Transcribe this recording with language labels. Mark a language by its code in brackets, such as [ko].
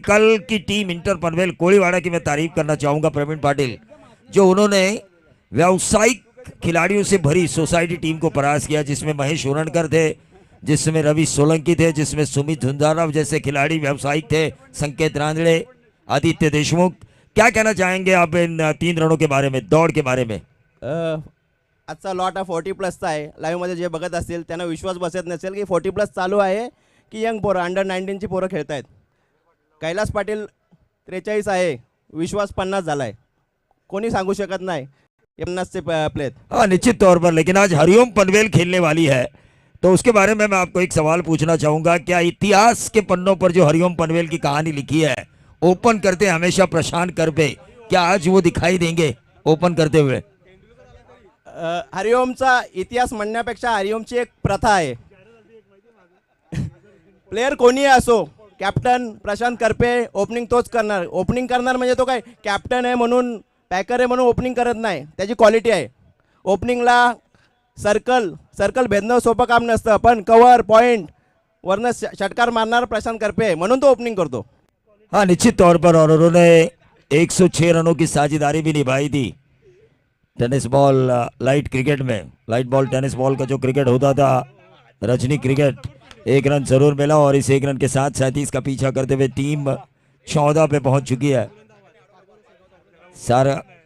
[hi] कल की team inter Panvel कोळीवाड़ा की मैं तारीफ करना चाहूंगा प्रवीण पाटिल, जो उन्होंने व्यावसायिक खिलाड़ियों से भरी सोसाइटी टीम को परास्त किया, जिसमें महेश उरणकर थे, जिसमें रवि सोलंकी थे, जिसमें सुमित झुंझारव जैसे खिलाड़ी व्यावसायिक थे, संकेत रांदड़े, आदित्य देशमुख. क्या कहना चाहेंगे आप इन 3 रनों के बारे में, दौड़ के बारे में? [mr] आजचा लॉट हा 40+ आहे. लाईव्हमध्ये जे बघत असतील त्यांना विश्वास बसत नसेल की 40+ चालू आहे की यंग पोरं अंडर 19ची पोरं खेळत आहेत. कैलास पाटील 43 आहे, विश्वास 50 झाला आहे. कोणी सांगू शकत नाही 50चे प्लेत. [hi] हाँ निश्चित तौर पर. लेकिन आज हरिओम पनवेल खेलने वाली है तो उसके बारे में मैं आपको एक सवाल पूछना चाहूंगा. क्या इतिहास के पन्नों पर जो हरिओम पनवेल की कहानी लिखी है, ओपन करते हमेशा प्रशांत करपे, क्या आज वो दिखाई देंगे ओपन करते हुए? [mr] हरिओमचा इतिहास म्हणण्यापेक्षा हरिओमची एक प्रथा आहे. प्लेयर कोणी असो, कॅप्टन प्रशांत करपे ओपनिंग तोच करणार. ओपनिंग करणार म्हणजे तो काय कॅप्टन आहे म्हणून, पॅकर आहे म्हणून ओपनिंग करत नाही. त्याची क्वालिटी आहे. ओपनिंगला सर्कल भेदणं सोपं काम नसतं, पण कव्हर पॉइंट वरनं षटकार मारणार प्रशांत करपे म्हणून तो ओपनिंग करतो. [hi] हाँ निश्चित तौर पर. और उन्होंने 106 रनों की साझेदारी भी निभाई थी टेनिस बॉल लाइट क्रिकेट में. लाइट बॉल टेनिस बॉल का जो क्रिकेट होता था, रजनी क्रिकेट. 1 रन जरूर मिला और इस 1 रन के साथ 37 का पीछा करते हुए टीम 14 पे पहुंच चुकी है. सारा